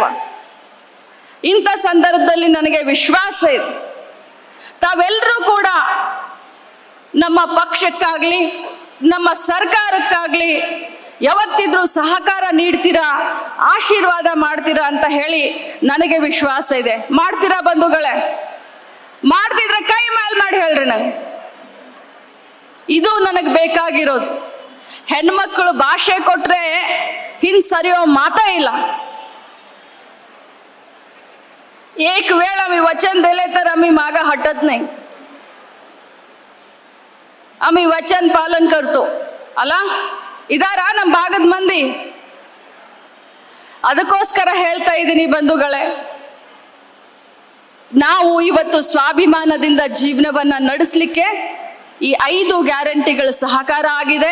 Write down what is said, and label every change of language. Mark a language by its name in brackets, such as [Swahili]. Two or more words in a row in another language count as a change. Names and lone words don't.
[Kannada] ಇಂಥ ಸಂದರ್ಭದಲ್ಲಿ ನನಗೆ ವಿಶ್ವಾಸ ಇದೆ, ತಾವೆಲ್ಲರೂ ಕೂಡ ನಮ್ಮ ಪಕ್ಷಕ್ಕಾಗ್ಲಿ, ನಮ್ಮ ಸರ್ಕಾರಕ್ಕಾಗ್ಲಿ ಯಾವತ್ತಿದ್ರೂ ಸಹಕಾರ ನೀಡ್ತೀರಾ, ಆಶೀರ್ವಾದ ಮಾಡ್ತೀರಾ ಅಂತ ಹೇಳಿ ನನಗೆ ವಿಶ್ವಾಸ ಇದೆ. ಮಾಡ್ತೀರಾ ಬಂಧುಗಳೇ? ಮಾಡ್ತಿದ್ರೆ ಕೈ ಮೇಲ್ ಮಾಡಿ ಹೇಳ್ರಿ ನಂಗೆ. ಇದು ನನಗೆ ಬೇಕಾಗಿರೋದು. ಹೆಣ್ಮಕ್ಳು ಭಾಷೆ ಕೊಟ್ರೆ ಹಿಂದ್ ಸರಿಯೋ ಮಾತಾ ಇಲ್ಲ. [Marathi] एक वेळ आम्ही वचन दिले तर आम्ही मागा हटत नाही, आम्ही वचन पालन करतो. [Kannada] ಅಲ್ಲ ಇದಾರ ನಮ್ಮ ಭಾಗದ ಮಂದಿ? ಅದಕ್ಕೋಸ್ಕರ ಹೇಳ್ತಾ ಇದ್ದೀನಿ ಬಂಧುಗಳೇ, ನಾವು ಇವತ್ತು ಸ್ವಾಭಿಮಾನದಿಂದ ಜೀವನವನ್ನ ನಡೆಸಲಿಕ್ಕೆ ಈ 5 ಗ್ಯಾರಂಟಿಗಳ ಸಹಕಾರ ಆಗಿದೆ.